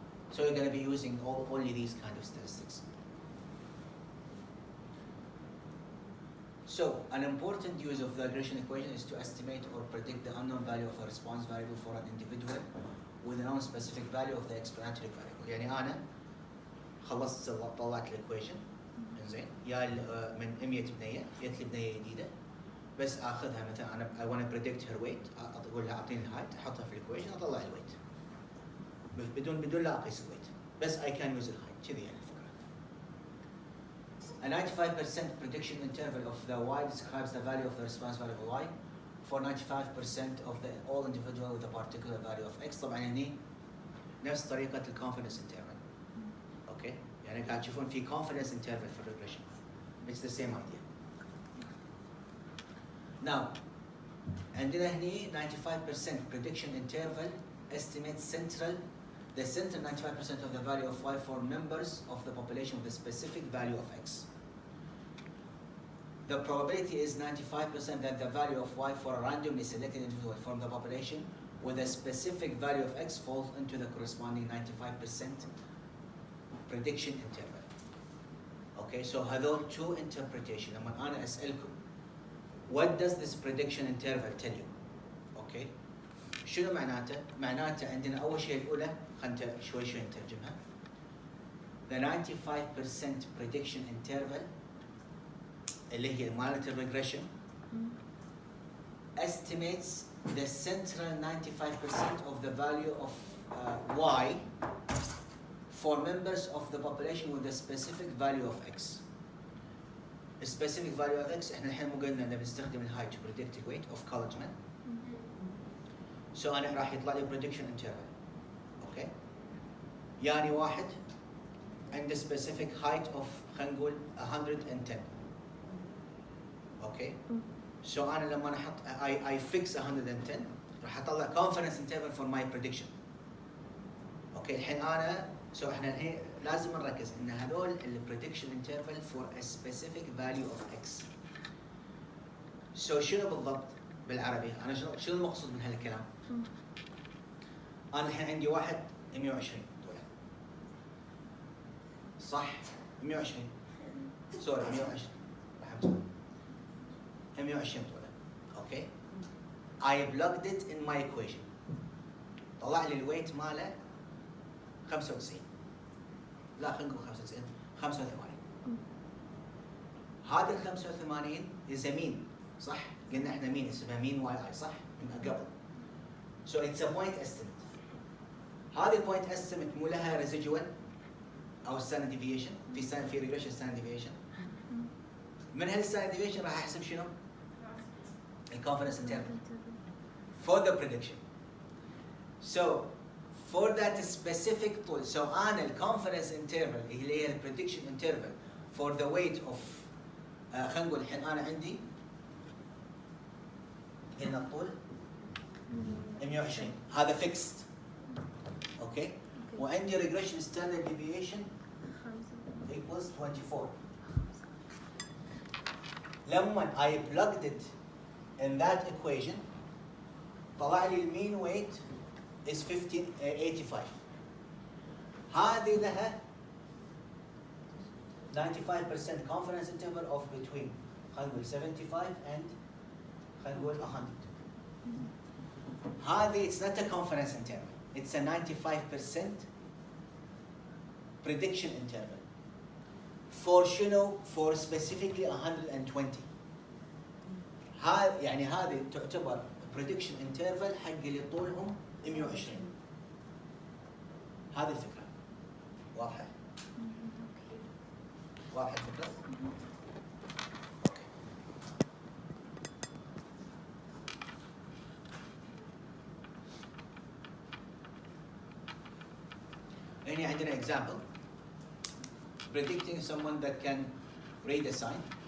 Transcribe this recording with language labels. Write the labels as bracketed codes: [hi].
[en] So you're gonna be using only these kind of statistics. So, an important use of the regression equation is to estimate or predict the unknown value of a response variable for an individual with a non-specific value of the explanatory variable. [ar] يعني أنا خلصت طلعت الإيكويشن إنزين يا من 100 بنية جت لي بنية جديدة بس آخذها مثلا أنا [en] I want to predict her weight [ar] أقول لها أعطيني الهايت أحطها في الإيكويشن أطلع الويت بدون لا أقيس الويت بس [en] I can use [ar] الهايت كذي يعني. [en] A 95% prediction interval of the y describes the value of the response variable y for 95% of all individual with a particular value of x. [ar] طبعا هني نفس طريقة [en] confidence interval. Okay? [ar] يعني قاعد تشوفون في confidence interval for regression. [en] It's the same idea. Now, [ar] عندنا هني [en] 95% prediction interval estimates the central 95% of the value of y for members of the population with a specific value of x. The probability is 95% that the value of y for a randomly selected individual from the population with a specific value of x falls into the corresponding 95% prediction interval. Okay, so [ar] هذول [en] two interpretation. [ar] لما أنا أسألكم, [en] what does this prediction interval tell you? [ar] Okay, شنو معناته؟ معناته عندنا أول شيء الأولى خلينا شوي نترجمها. [en] The 95% prediction interval [ar] اللي هي مالت [en] regression estimates the central 95% of the value of y for members of the population with a specific value of x. A specific value of x [ar] احنا الحين مو قلنا انه بنستخدم الهاي [en] to predict the weight of college men. [ar] So أنا راح يطلع لي prediction interval. [en] Okay. [ar] يعني واحد عنده [en] specific height of [ar] خلينا نقول 110. [en] Okay. So [ar] أنا لما أحط [en] I fix 110 [ar] راح أطلع [en] confidence interval for my prediction. Okay. [ar] الحين أنا احنا الحين لازم نركز إن هذول ال prediction interval [en] for a specific value of x. [ar] So شنو بالضبط بالعربي؟ أنا شنو المقصود من هالكلام؟ أنا الحين عندي واحد 120 طوله. صح؟ 120. سوري 120. رحمت الله. 120 طوله. Okay. [en] I plugged it in my equation. [ar] طلع لي الويت ماله 95. لا خلينا نقول 95. 85. هذا ال [en] 85 is a mean. [ar] صح؟ قلنا احنا مين اسمها مين واي اي صح؟ من قبل. [en] So it's a point estimate. [ar] هذه البوينت استيميت مو لها ريزيدوال او ستاندرد ديفيشن، في ريجريشن ستاندرد ديفيشن. من هالستاندرد ديفيشن راح احسب شنو؟ الكونفدنس انترفال [en] for the prediction. So for that specific tool, so أنا الconfidence interval اللي هي prediction interval for the weight of [ar] خلينا نقول الحين أنا عندي هنا [en] الطول 120 هذا fixed. [ar] اوكي؟ وعندي regression standard deviation equals 24. [en] لما I plugged it in that equation [ar] طلع لي المين ويت [en] is 85. [ar] هذه لها 95% [en] confidence interval of between [ar] خلينا نقول 75 and خلينا نقول 100. [en] هذه it's not a confidence interval, it's a 95% prediction interval for شنو؟ for specifically 120. [ar] يعني هذه تعتبر prediction interval حق اللي طولهم 120. هذه الفكرة. واضحة؟ واضحة الفكرة؟ هنا عندنا [en] example predicting someone that can read a sign.